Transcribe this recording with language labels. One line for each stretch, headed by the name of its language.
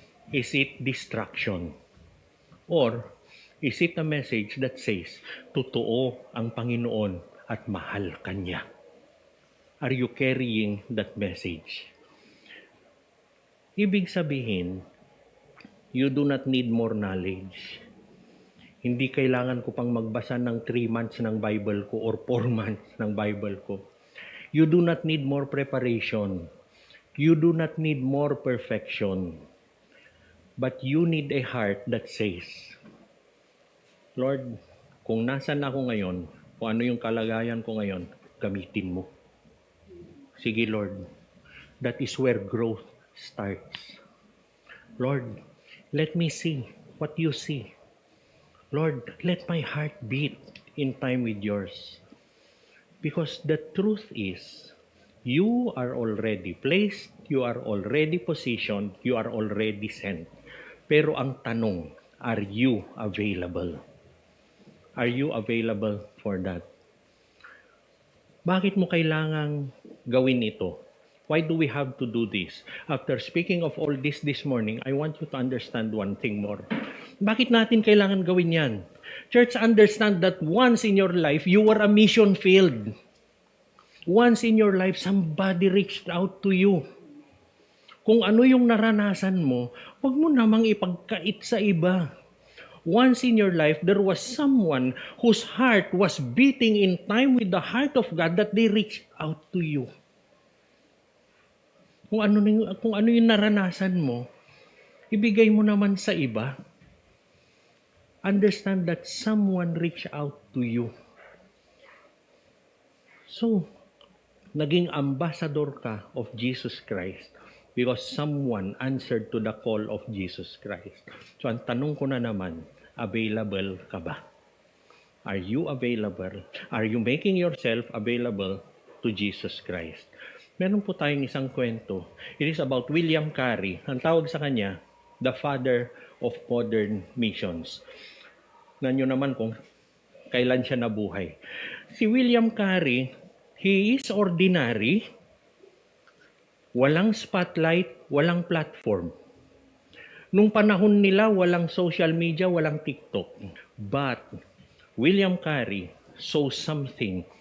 English: Is it distraction? Or is it a message that says,
Filipino: totoo ang Panginoon at mahal ka niya?
English: Are you carrying that message?
Filipino: Ibig sabihin,
English: you do not need more knowledge.
Filipino: Hindi kailangan ko pang magbasa ng 3 months ng Bible ko or 4 months ng Bible ko.
English: You do not need more preparation. You do not need more perfection. But you need a heart that says,
Filipino: Lord, kung nasan ako ngayon, kung ano yung kalagayan ko ngayon, gamitin mo. Sige, Lord.
English: That is where growth starts. Lord, let me see what you see. Lord, let my heart beat in time with yours. Because the truth is, you are already placed, you are already positioned, you are already sent.
Filipino: Pero ang tanong,
English: are you available? Are you available for that?
Filipino: Bakit mo kailangang gawin ito?
English: Why do we have to do this? After speaking of all this morning, I want you to understand one thing more.
Filipino: Bakit natin kailangan gawin yan?
English: Church, understand that once in your life, you were a mission field. Once in your life, somebody reached out to you.
Filipino: Kung ano yung naranasan mo, huwag mo namang ipagkait sa iba.
English: Once in your life, there was someone whose heart was beating in time with the heart of God that they reached out to you.
Filipino: Kung ano yung naranasan mo, ibigay mo naman sa iba.
English: Understand that someone reached out to you. So,
Filipino: naging ambassador ka
English: of Jesus Christ because someone answered to the call of Jesus Christ.
Filipino: So, ang tanong ko na naman, available ka ba?
English: Are you available? Are you making yourself available to Jesus Christ?
Filipino: Meron po tayong isang kwento.
English: It is about William Carey.
Filipino: Ang tawag sa kanya,
English: the father of modern missions.
Filipino: Nanyo naman kung kailan siya nabuhay. Si William Carey,
English: he is ordinary,
Filipino: walang spotlight, walang platform. Nung panahon nila, walang social media, walang TikTok.
English: But William Carey saw something